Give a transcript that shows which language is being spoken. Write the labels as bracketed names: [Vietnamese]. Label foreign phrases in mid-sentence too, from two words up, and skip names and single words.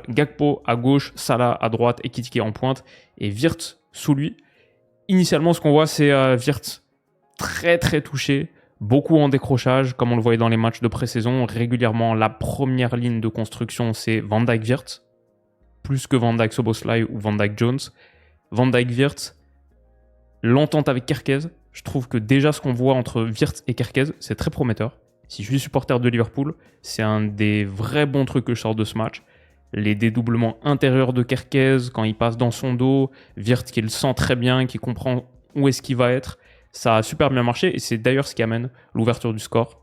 [French] Gakpo à gauche, Salah à droite, Ekitike en pointe et Wirtz sous lui. Initialement, ce qu'on voit, c'est Wirtz très très touché, beaucoup en décrochage, comme on le voyait dans les matchs de pré-saison. Régulièrement, la première ligne de construction, c'est Van Dijk-Wirtz, plus que Van Dijk-Szoboszlai ou Van Dijk-Jones. Van Dijk-Wirtz, l'entente avec Kerkez, je trouve que déjà ce qu'on voit entre Wirtz et Kerkez, c'est très prometteur. Si je suis supporter de Liverpool, c'est un des vrais bons trucs que je sors de ce match. Les dédoublements intérieurs de Kerkez, quand il passe dans son dos, Wirtz qui le sent très bien, qui comprend où est-ce qu'il va être, ça a super bien marché et c'est d'ailleurs ce qui amène l'ouverture du score.